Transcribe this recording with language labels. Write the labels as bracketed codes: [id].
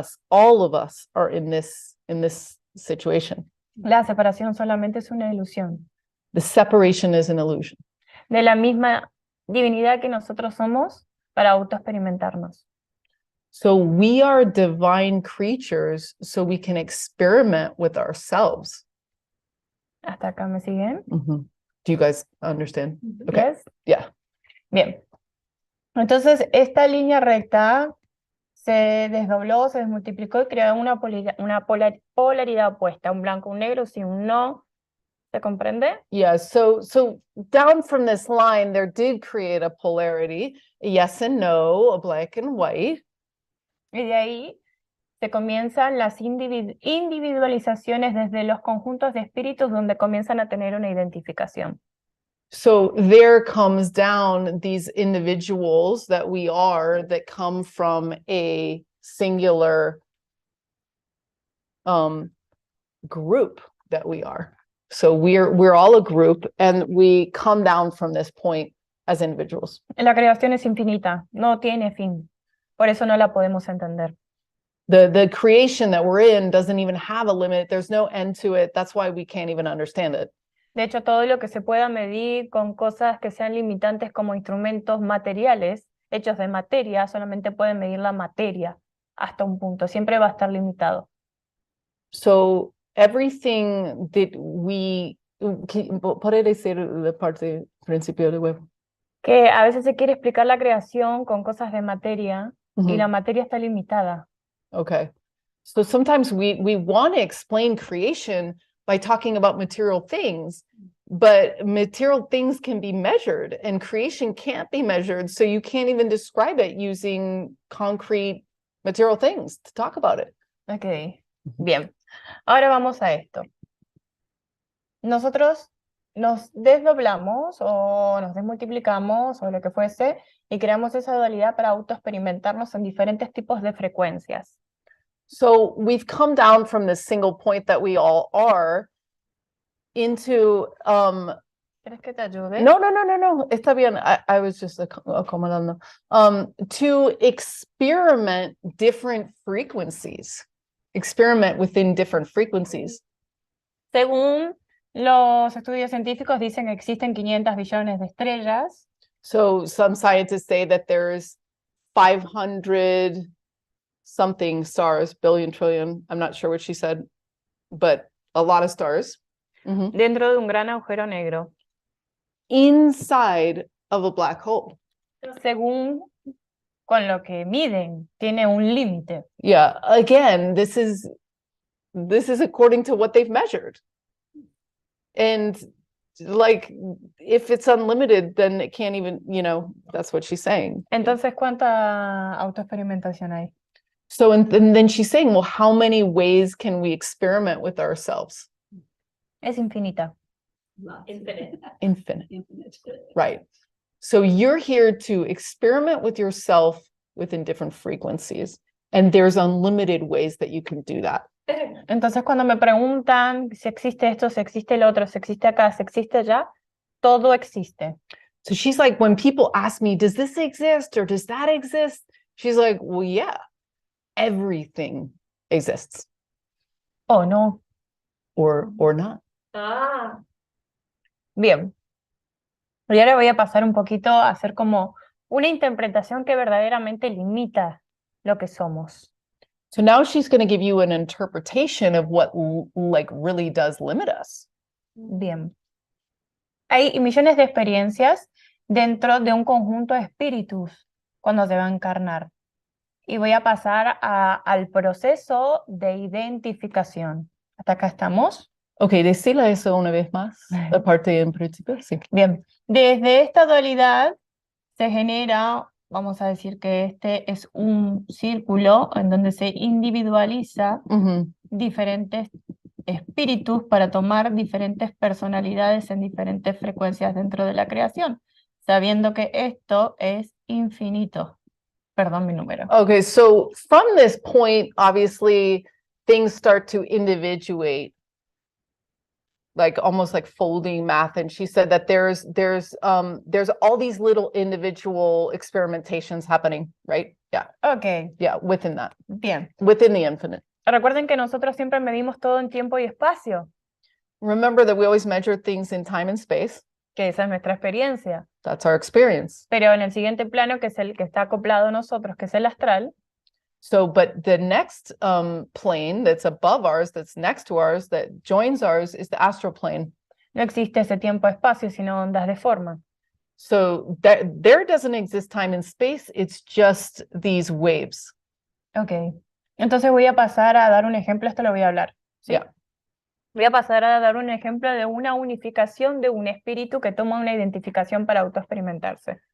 [en] all of us are in this situation. [es] La separación solamente es una ilusión. [en] The separation is an illusion. [es] De la misma divinidad que nosotros somos para autoexperimentarnos. [en] So we are divine creatures so we can experiment with ourselves. [es] ¿Hasta acá me siguen? [en] Do you guys understand? Okay. Yes? Yeah. [es] Bien. Entonces, esta línea recta se desdobló, se desmultiplicó y creó una polaridad opuesta, un blanco, un negro, sí, un no. ¿Se comprende? [en] Yeah, so down from this line, there did create a polarity, a yes and no, a black and white. [es] Y de ahí se comienzan las individualizaciones desde los conjuntos de espíritus donde comienzan a tener una identificación. [en] So there comes down these individuals that we are that come from a singular group that we are. So we're all a group and we come down from this point as individuals. [es] La creación es infinita, no tiene fin. Por eso no la podemos entender. [en] The creation that we're in doesn't even have a limit. There's no end to it. That's why we can't even understand it. [es] De hecho, todo lo que se pueda medir con cosas que sean limitantes como instrumentos materiales, hechos de materia, solamente pueden medir la materia hasta un punto. Siempre va a estar limitado. [en] So everything that we... [es] ¿Puede decir la parte principio de huevo? Que a veces se quiere explicar la creación con cosas de materia y la materia está limitada. [en] Okay. So sometimes we want to explain creation by talking about material things, but material things can be measured and creation can't be measured. So you can't even describe it using concrete material things to talk about it. [es] Ok, bien. Ahora vamos a esto. Nosotros nos desdoblamos o nos desmultiplicamos o lo que fuese y creamos esa dualidad para autoexperimentarnos en diferentes tipos de frecuencias. [en] So we've come down from this single point that we all are into [es] ¿Quieres que te ayude? no, está bien. [en] I was just [es] acomodando. [en] To experiment different frequencies. Experiment within different frequencies. [es] Según los estudios científicos dicen que existen 500 billones de estrellas. [en] So some scientists say that there's 500 something stars, billion, trillion. I'm not sure what she said. but a lot of stars. Mhm. [es] dentro de un gran agujero negro. [en] Inside of a black hole. [es] Según con lo que miden, tiene un límite. [en] Yeah, again, this is according to what they've measured. And like, if it's unlimited, then it can't even, that's what she's saying. [es] Entonces, ¿cuánta autoexperimentación hay? [en] So, and then she's saying, well, how many ways can we experiment with ourselves? [es] Es infinita. [en] Infinite. Infinite, Infinite. right? So you're here to experiment with yourself within different frequencies. And there's unlimited ways that you can do that. [es] Entonces, cuando me preguntan si existe esto, si existe el otro, si existe acá, si existe allá, todo existe. [en] So she's like, when people ask me, does this exist or does that exist? She's like, well, yeah, everything exists [es] ¿O no? [en] or not. Ah, [es] Bien. Y ahora voy a pasar un poquito a hacer como una interpretación que verdaderamente limita lo que somos. [en] So now she's going to give you an interpretation of what like really does limit us. [es] Bien. Hay millones de experiencias dentro de un conjunto de espíritus cuando se va a encarnar. Y voy a pasar al proceso de identificación. ¿Hasta acá estamos? Okay, decila eso una vez más, la parte en principio, sí. Bien. Desde esta dualidad se genera, vamos a decir que este es un círculo en donde se individualiza Mhm. diferentes espíritus para tomar diferentes personalidades en diferentes frecuencias dentro de la creación, sabiendo que esto es infinito. Perdón mi número. [en] Okay, so from this point, obviously, things start to individuate, like almost like folding math. And she said that there's all these little individual experimentations happening, right? Yeah, Ok, yeah, within that, [es] bien. [en] within the infinite. [es] Recuerden que nosotros siempre medimos todo en tiempo y espacio, [en] Remember that we always measure things in time and space. [es] que esa es nuestra experiencia. [en] That's our experience. [es] Pero en el siguiente plano, que es el que está acoplado a nosotros, que es el astral, [en] So, but the next plane that's above ours, that's next to ours, that joins ours, is the astral plane. [es] no existe ese tiempo-espacio, sino ondas de forma. [en] So there doesn't exist time and space. It's just these waves. Ok. [es] Entonces voy a pasar a dar un ejemplo, esto lo voy a hablar. ¿sí? [en] Yeah. [es] Voy a pasar a dar un ejemplo de una unificación de un espíritu que toma una identificación para autoexperimentarse.